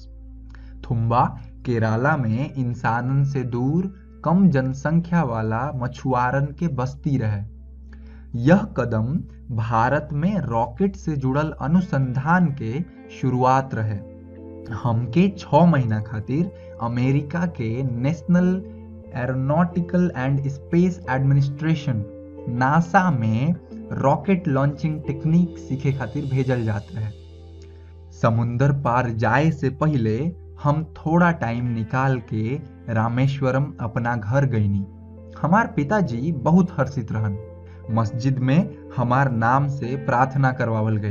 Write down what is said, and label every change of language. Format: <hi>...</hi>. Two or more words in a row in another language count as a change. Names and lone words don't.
<bho>थुम्बा केरला में इंसानन से दूर कम जनसंख्या वाला मछुआरन के बस्ती रहे। यह कदम भारत में रॉकेट से जुड़ल अनुसंधान के शुरुआत रहे। हमके 6 महीना खातिर अमेरिका के नेशनल एरोनॉटिकल एंड स्पेस एडमिनिस्ट्रेशन नासा में</bho> <en>rocket launching technique</en> <bho>सीखे खातिर भेजल जात रहे। समुंदर पार जाए से पहले हम थोड़ा टाइम निकाल के रामेश्वरम अपना घर गईनी। हमार पिताजी बहुत हर्षित रहन। मस्जिद में हमार नाम से प्रार्थना करवावल गई।</bho>